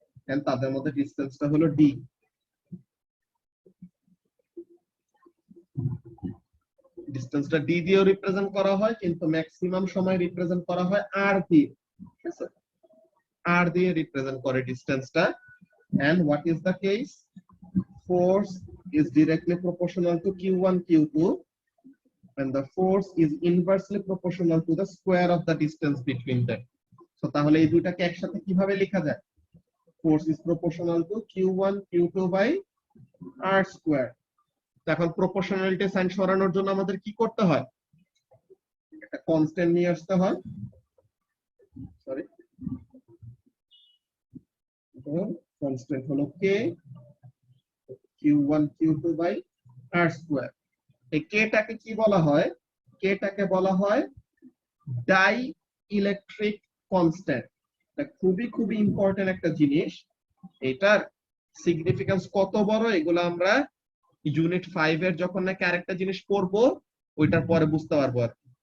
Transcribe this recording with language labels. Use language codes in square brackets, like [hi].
[bn] And তাদের মধ্যে ডিসটেন্সটা হলো d। ডিসটেন্সটা d দিয়েও রিপ্রেজেন্ট করা হয়, কিন্তু ম্যাক্সিমাম সময় রিপ্রেজেন্ট করা হয় r দিয়ে। ঠিক আছে, r দিয়ে রিপ্রেজেন্ট করে ডিসটেন্সটা। [en] And what is the case? Force is directly proportional to Q1 Q2 and the force is inversely proportional to the square of the distance between them. [bn] So তাহলে এই দুইটাকে একসাথে কিভাবে লেখা যায়? [en] Force is proportional to Q1 Q2 by r square. [bn] এখন proportionality sign সরানোর জন্য আমাদের কি করতে হয়? একটা কনস্ট্যান্ট নিয়ে আসতে হয়। সরি, কনস্ট্যান্ট হলো k, Q1 Q2 by r square. এই কেটাকে কি বলা হয়? কেটাকে বলা হয় ডাই ইলেকট্রিক কনস্ট্যান্ট। এটা খুবই খুবই ইম্পর্টেন্ট একটা জিনিস। এটার সিগনিফিকেন্স কত বড় এগুলো আমরা ইউনিট 5 এর যখন নাকি আরেকটা জিনিস পড়বো ওইটার পরে বুঝতে পারবো আর কি।